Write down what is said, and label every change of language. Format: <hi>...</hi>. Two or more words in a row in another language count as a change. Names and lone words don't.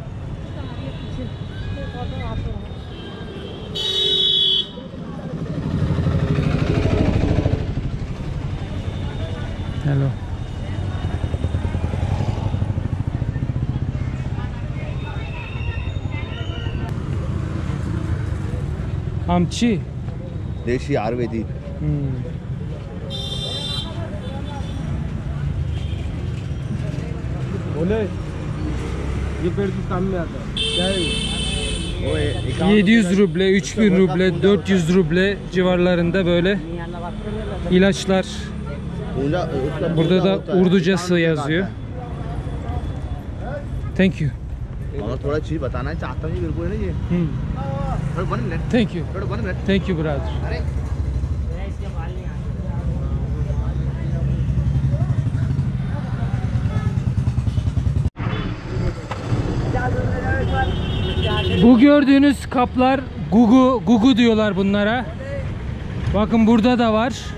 <en>Hello. Amçi.</en> <hi>देशी आयुर्वेदिक बोले ये पेड़ किस काम में आता है? क्या है ये?</hi> <tr>700 ruble, 3000 ruble, 400 ruble civarlarında böyle ilaçlar. Burada da Urducası yazıyor.</tr> <en>Thank you.</en> <hi>और थोड़ा चीज बताना चाहता हूँ मेरे को है ना ये थोड़ा 1 मिनट</hi> <en>Thank you.</en> <hi>थोड़ा 1 मिनट</hi> <en>Thank you brother.</en> <tr>Bu gördüğünüz kaplar gugu diyorlar bunlara. Bakın burada da var.</tr>